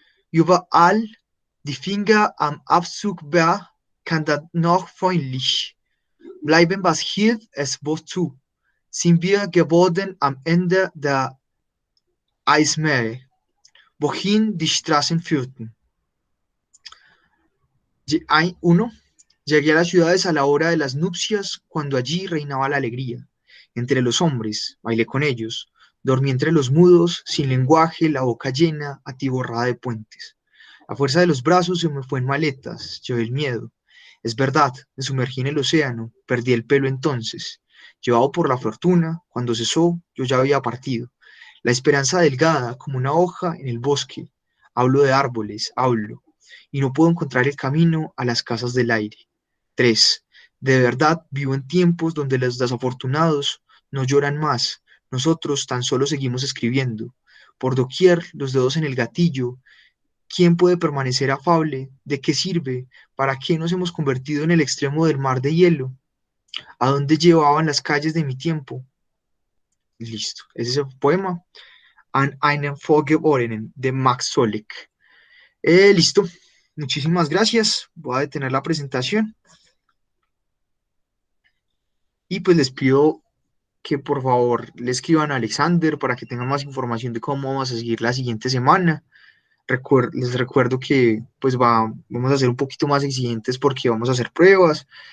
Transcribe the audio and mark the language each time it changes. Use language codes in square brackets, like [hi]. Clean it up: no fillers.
[de] Überall die Finger am Abzug, wer kann da noch freundlich bleiben, was hilft es wozu? Sind wir geworden am Ende der Eismeere, wohin die Straßen führten. 1. [es] Llegué a las ciudades a la hora de las nupcias, cuando allí reinaba la alegría. Entre los hombres, bailé con ellos, dormí entre los mudos, sin lenguaje, la boca llena, atiborrada de puentes. La fuerza de los brazos se me fue en maletas, llevé el miedo. Es verdad, me sumergí en el océano, perdí el pelo entonces. Llevado por la fortuna, cuando cesó, yo ya había partido. La esperanza delgada como una hoja en el bosque. Hablo de árboles, hablo, y no puedo encontrar el camino a las casas del aire. 3. De verdad, vivo en tiempos donde los desafortunados no lloran más. Nosotros tan solo seguimos escribiendo. Por doquier, los dedos en el gatillo. ¿Quién puede permanecer afable? ¿De qué sirve? ¿Para qué nos hemos convertido en el extremo del mar de hielo? ¿A dónde llevaban las calles de mi tiempo? Listo. Ese es el poema. [de] An einen Vorgeborenen de Max Solek. [es] Listo. Muchísimas gracias. Voy a detener la presentación. Y pues les pido que por favor le escriban a Alexander para que tengan más información de cómo vamos a seguir la siguiente semana. Les recuerdo que pues vamos a ser un poquito más exigentes porque vamos a hacer pruebas.